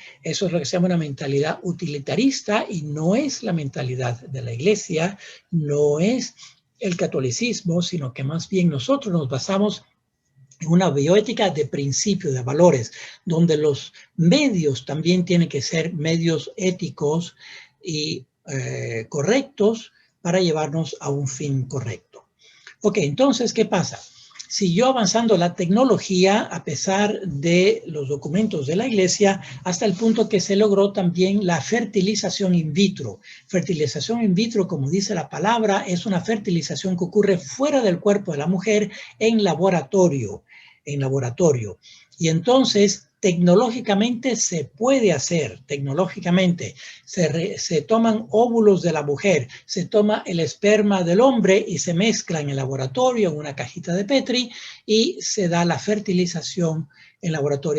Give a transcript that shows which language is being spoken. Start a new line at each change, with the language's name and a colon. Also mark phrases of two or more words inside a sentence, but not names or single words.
Spanish: Eso es lo que se llama una mentalidad utilitarista y no es la mentalidad de la iglesia, no es el catolicismo, sino que más bien nosotros nos basamos en una bioética de principios, de valores, donde los medios también tienen que ser medios éticos y correctos para llevarnos a un fin correcto. Ok, entonces, ¿qué pasa? Siguió avanzando la tecnología a pesar de los documentos de la iglesia hasta el punto que se logró también la fertilización
Latin: in vitro.
Spanish: Fertilización
Latin: in vitro,
Spanish: como dice la palabra, es una fertilización que ocurre fuera del cuerpo de la mujer en laboratorio. Y entonces, tecnológicamente se puede hacer, tecnológicamente se toman óvulos de la mujer, se toma el esperma del hombre y se mezcla en el laboratorio, en una cajita de Petri, y se da la fertilización en laboratorio.